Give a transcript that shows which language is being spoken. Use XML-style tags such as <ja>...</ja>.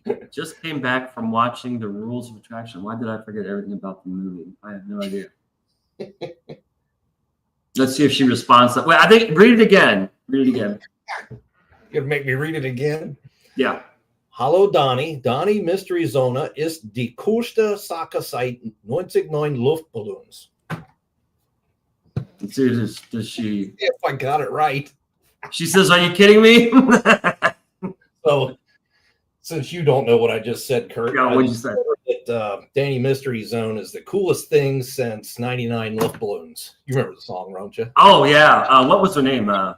<en>Just came back from watching The Rules of Attraction. Why did I forget everything about the movie? I have no idea. Let's see if she responds. Wait, I think read it again. Read it again. You're gonna make me read it again? Yeah.</en> <de>Hallo Donnie. Donnie Mystery Zone ist die coolste Sache seit 99 Luftballons.</de> <en>Let's see, does she? If I got it right. She says, "Are you kidding me?" So, since you don't know what I just said, Kurt, yeah, what'd you say? That Danny Mystery Zone is the coolest thing since 99 Luftballons. You remember the song, don't you? Oh yeah. What was her name?</en>